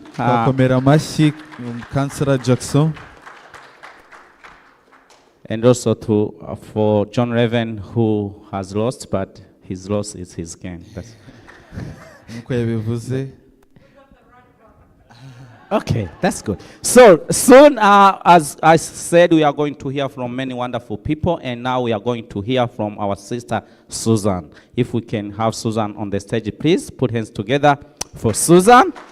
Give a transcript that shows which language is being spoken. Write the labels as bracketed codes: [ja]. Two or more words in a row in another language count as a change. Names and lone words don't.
[rn] Twakomera amashyi Councillor Jackson. [en] And also for John Raven, who has lost, but his loss is his gain. [rn] Nkuko yabivuze. [en] Okay, that's good. So soon, as I said, we are going to hear from many wonderful people, and now we are going to hear from our sister Susan. If we can have Susan on the stage, please put hands together for Susan.